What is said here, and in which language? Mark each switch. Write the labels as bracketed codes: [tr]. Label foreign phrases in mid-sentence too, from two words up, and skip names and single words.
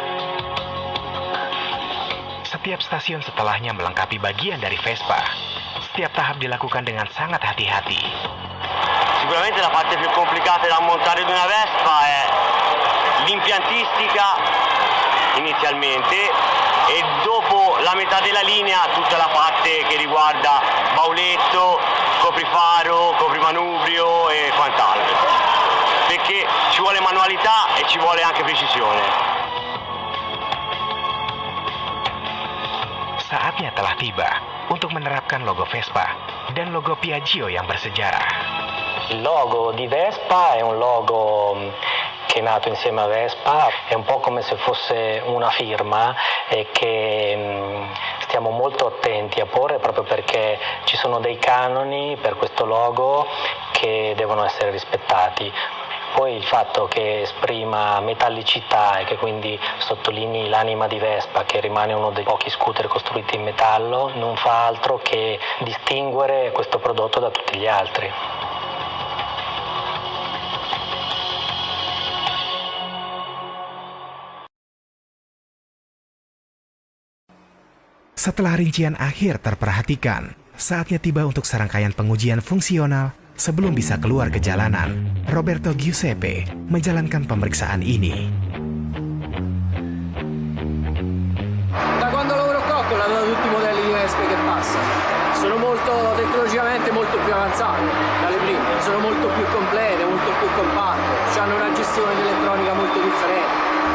[id] Setiap stasiun setelahnya melengkapi bagian dari Vespa. Setiap tahap dilakukan dengan sangat hati-hati. [it] Sicuramente la parte più complicata da montare di una Vespa è l'impiantistica inizialmente e dopo la metà della linea tutta la parte che riguarda bauletto, coprifaro, coprimanubrio e quant'altro, perché ci vuole manualità e ci vuole anche precisione. [id] Saatnya telah tiba untuk menerapkan logo Vespa dan logo Piaggio yang bersejarah. [it] Il logo di Vespa è un logo che è nato insieme a Vespa, è un po' come se fosse una firma e che stiamo molto attenti a porre proprio perché ci sono dei canoni per questo logo che devono essere rispettati. Poi il fatto che esprima metallicità e che quindi sottolinei l'anima di Vespa, che rimane uno dei pochi scooter costruiti in metallo, non fa altro che distinguere questo prodotto da tutti gli altri. [id] Setelah rincian akhir terperhatikan, saatnya tiba untuk serangkaian pengujian fungsional sebelum bisa keluar ke jalanan. Roberto Giuseppe menjalankan pemeriksaan ini. [it] Da quando lavoro qua con tutti i modelli di Vespa che passano, sono molto tecnologicamente molto più avanzati dalle prime, sono molto più complete, molto più compatte, hanno una gestione dell'elettronica molto differente.